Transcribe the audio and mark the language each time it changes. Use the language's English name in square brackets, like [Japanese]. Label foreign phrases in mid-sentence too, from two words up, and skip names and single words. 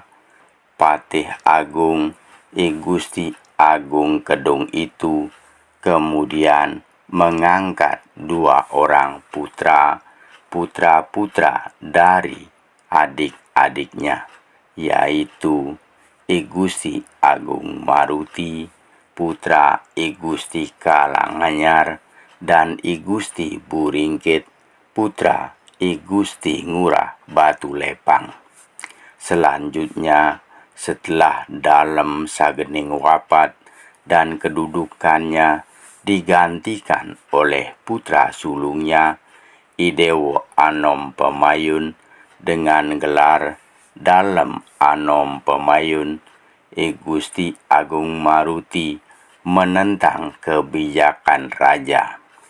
[Indonesian] Patih Agung I Gusti Agung Kedung itu kemudian mengangkat 2 orang putra-putra dari adik-adiknya, yaitu I Gusti Agung Maruti, putra I Gusti Kalanganyar, dan I Gusti Buringkit, putra I Gusti Ngurah Batu Lepang. Selanjutnya, setelah Dalem Sagening wafat dan kedudukannya digantikan oleh putra sulungnya I Dewo Anom Pemayun dengan gelar Dalem Anom Pemayun, I Gusti Agung Maruti menentang kebijakan raja.